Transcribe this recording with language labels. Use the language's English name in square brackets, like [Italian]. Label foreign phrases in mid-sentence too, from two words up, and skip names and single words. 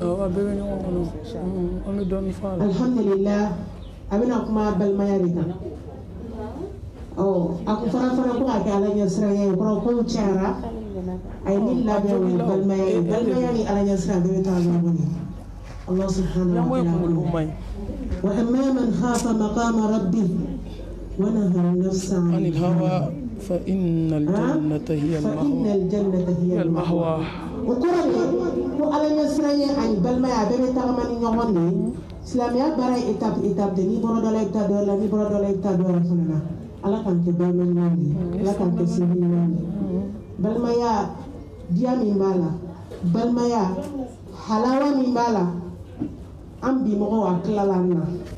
[Bambara] a bɛɛ bɛ ɲɔgɔn kɔnɔ an bɛ dɔɔnin fɔ a la alhamdulillah a bɛna kuma balimaya de kan a ko fana ko a kɛ ala ɲɛsiranya ye kɔrɔ kow cayara a ye min labɛn o ye balimaya ni ala ɲɛsiranya bɛɛ bɛ taa ɲɔgɔn ye [Arabic] الله سبحانه وتعالى وأما من خاف مقام ربه ونهى النفس عن الهوى فإن الجنة هي المأوى [Bambara] ko ala ɲɛsiranya ani balimaya bɛɛ bɛ tagama ni ɲɔgɔn de ye silamɛya baara ye étape de n'i bɔra dɔ la i bɛ taa dɔ la n'i bɔra dɔ la i bɛ taa dɔ wɛrɛ fana na ala k'an kɛ balima ɲuman de ye ala k'an kɛ sinji ɲuman de ye balimaya diya min b'a la balimaya halawa min b'a la an bi mɔgɔw a tilala an na